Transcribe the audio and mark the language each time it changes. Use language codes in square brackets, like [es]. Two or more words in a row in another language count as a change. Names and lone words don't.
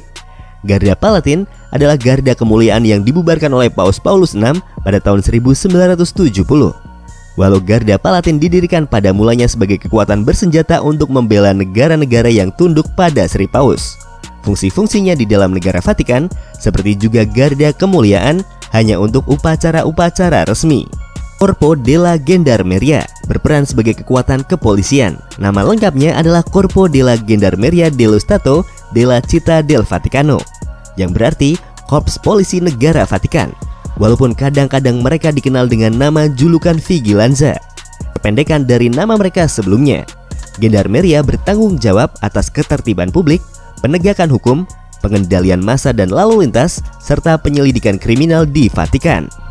[id] Garda Palatin adalah garda kemuliaan yang dibubarkan oleh Paus Paulus VI pada tahun 1970. Walau Garda Palatin didirikan pada mulanya sebagai kekuatan bersenjata untuk membela negara-negara yang tunduk pada Sri Paus, fungsi-fungsinya di dalam negara Vatikan, seperti juga Garda Kemuliaan, hanya untuk upacara-upacara resmi. Corpo della Gendarmeria berperan sebagai kekuatan kepolisian. Nama lengkapnya adalah Corpo della Gendarmeria dello Stato della Città del Vaticano, yang berarti Korps Polisi Negara Vatikan. Walaupun kadang-kadang mereka dikenal dengan nama julukan Vigilanza, kependekan dari nama mereka sebelumnya. Gendarmeria bertanggung jawab atas ketertiban publik, penegakan hukum, pengendalian massa dan lalu lintas, serta penyelidikan kriminal di Vatikan.